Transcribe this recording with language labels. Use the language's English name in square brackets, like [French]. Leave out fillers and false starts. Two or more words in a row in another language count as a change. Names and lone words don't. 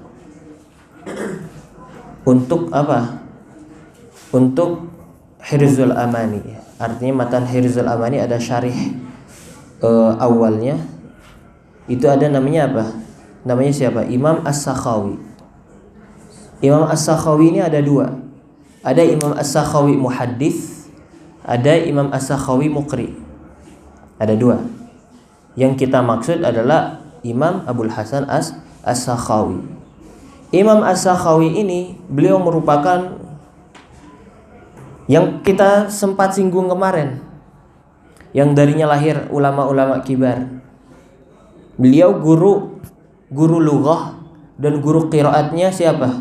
[Indonesian] Untuk apa? Untuk Hirzul Amani. Artinya matan Hirzul Amani ada syarih awalnya. Itu ada namanya apa? Namanya siapa? Imam As-Sakhawi. Imam As-Sakhawi ini ada 2. Ada Imam As-Sakhawi muhaddits, ada Imam As-Sakhawi muqri. Ada 2. Yang kita maksud adalah Imam Abul Hasan As-Sakhawi. Imam As-Sakhawi ini beliau merupakan yang kita sempat singgung kemarin, yang darinya lahir ulama-ulama kibar. Beliau guru lughah dan guru qiraatnya siapa?